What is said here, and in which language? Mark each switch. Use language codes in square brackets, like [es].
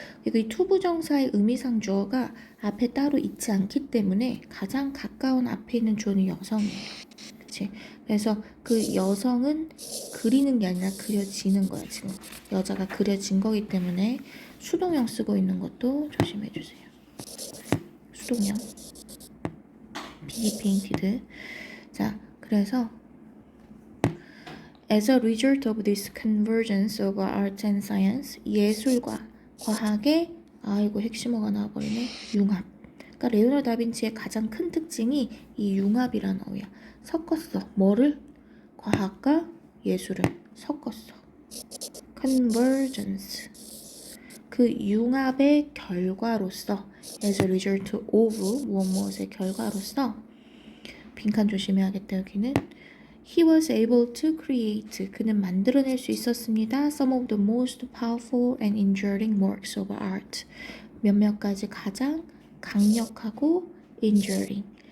[ko] 그리고 이 투부정사의 의미상 주어가 앞에 따로 있지 않기 때문에 가장 가까운 앞에 있는 주어는 여성이에요. 그치? 그래서 그 여성은 그리는 게 아니라 그려지는 거야, 지금. 여자가 그려진 거기 때문에 수동형 쓰고 있는 것도 조심해 주세요. [en] 수동형. be painted. 자, 그래서 As a result of this convergence of art and science, [ko] 예술과 과학의 이거 핵심어가 나와버리네. 융합. 그러니까 레오나르도 다빈치의 가장 큰 특징이 이 융합이라는 어휘야. 섞었어. 뭐를? 과학과 예술을 섞었어. [en] convergence. [ko] 그 융합의 결과로서 [en] as a result of [ko] 무엇의 결과로서 빈칸 조심해야겠다. 여기는 [en] He was able to create. [ko] 그는 만들어낼 수 있었습니다. [en] Some of the most powerful and enduring works of art. [ko] 몇몇 가지 가장 강력하고 enduring.